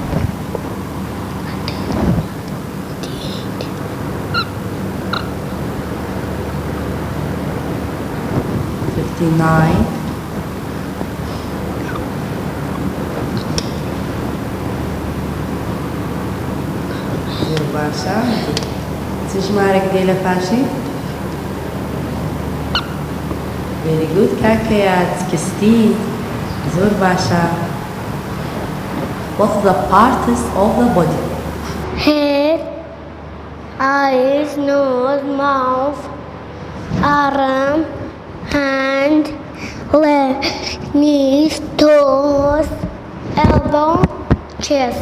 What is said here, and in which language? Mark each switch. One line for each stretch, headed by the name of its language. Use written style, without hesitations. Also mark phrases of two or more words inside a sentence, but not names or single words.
English: 59, 14.
Central Kurdish: چ ژمارەك دێ لە پاشی؟
English: Very good
Central Kurdish: کاکەیان سکستی زۆر باشە.
English: What's the parts of the body? Head, eyes, nose, mouth, arm, hand, leg, knees, toes, elbow, chest.